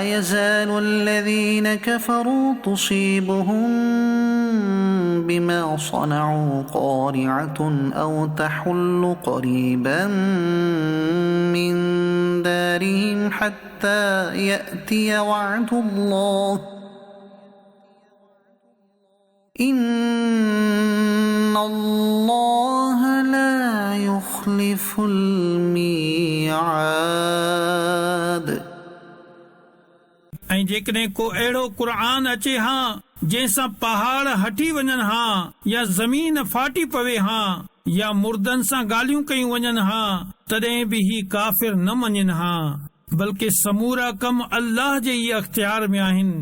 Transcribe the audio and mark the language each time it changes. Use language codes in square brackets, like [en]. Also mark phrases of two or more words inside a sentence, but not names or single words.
[ar] يزال الذين كفروا تصيبهم بما صنعوا قارعة أو تحل قريبا من دارهم حتى يأتي وعد الله إن الله لا يخلف الميعاد [sd] ऐं जेकॾहिं को अहिड़ो क़ुर अचे हा जंहिंसां पहाड़ हटी वञनि हा या ज़मीन फाटी पवे हा या मुर्दनि सां ॻाल्हियूं कयूं वञनि हा तॾहिं बि ही काफ़िर न मञनि हा बल्कि समूरा कम अल्लाह जे ई अख़्तियार में आहिनि।